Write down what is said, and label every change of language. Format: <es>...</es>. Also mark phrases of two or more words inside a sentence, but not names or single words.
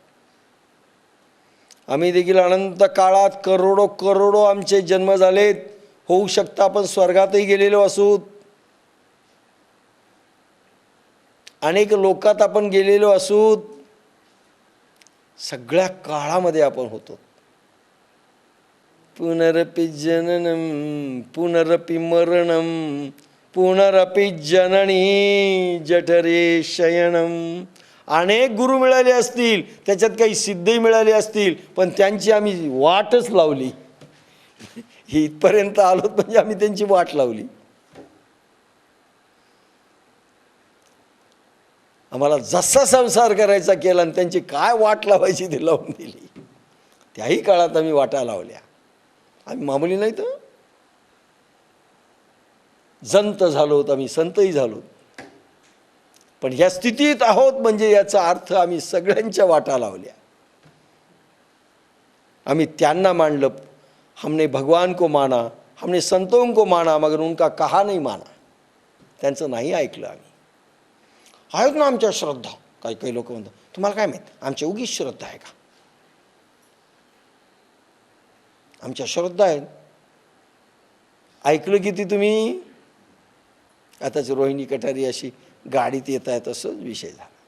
<mr>आम्ही देखील अनंत काळात करोडो करोडो आमचे जन्म झालेत. होऊ शकतं आपण स्वर्गातही गेलेलो असू, अनेक लोकात आपण गेलेलो असू. सगळ्या काळामध्ये आपण होतो.</mr> <sa>पुनरपि जननम पुनरपि मरणम पुनरपि जननी जठरे शयनम.</sa> <mr>अनेक गुरु मिळाले असतील, त्याच्यात काही सिद्धही मिळाले असतील, पण त्यांची आम्ही वाटच लावली. इथपर्यंत आलोत म्हणजे आम्ही त्यांची वाट लावली. आम्हाला जसा संसार करायचा केला आणि त्यांची काय वाट लावायची ती लावून दिली. त्याही काळात आम्ही वाटा लावल्या. आम्ही मामुली नाही तर जंत झालोत, आम्ही संतही झालोत. पण ह्या स्थितीत आहोत म्हणजे याचा अर्थ आम्ही सगळ्यांच्या वाटा लावल्या. आम्ही त्यांना मानलं.</mr> <hi>हमने भगवान को माना, हमने संतों को माना, मगर उनका कहा नहीं माना.</hi> <mr>त्यांचं नाही ऐकलं आम्ही. आहेत ना आमच्या श्रद्धा. काही काही लोक म्हणतात, तुम्हाला काय माहीत आमच्या उगीच श्रद्धा आहे का? आमच्या श्रद्धा आहेत. ऐकलं किती तुम्ही? आताच रोहिणी कटारी अशी गाडीत येत आहे तसंच विषय झाला.</mr>